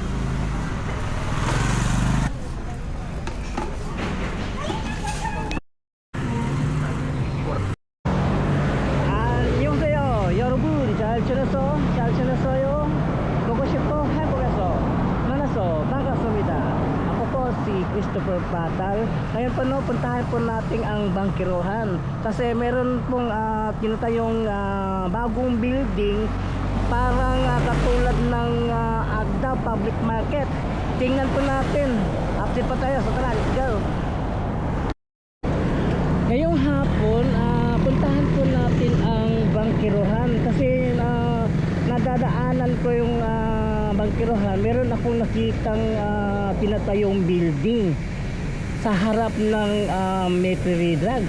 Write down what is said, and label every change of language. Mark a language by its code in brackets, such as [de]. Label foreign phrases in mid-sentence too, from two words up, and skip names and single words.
[ko] 안녕하세요 여러분. 잘 지냈어요? 보고 싶어 해보겠어. 만나서 반갑습니다. [tl] Ako po si Christopher Patal. Ngayon po, no, puntahan po natin ang Bangkirohan kasi meron pong tinatayong bagong building, parang katulad ng Agdao Public Market. Tingnan po natin. Update pa tayo. So tara, [en] let's go. [tl] Ngayong hapon, puntahan po natin ang Bangkirohan kasi nadadaanan ko yung Bangkirohan. Meron akong nakitang tinatayong building sa harap ng Mercury Drugs.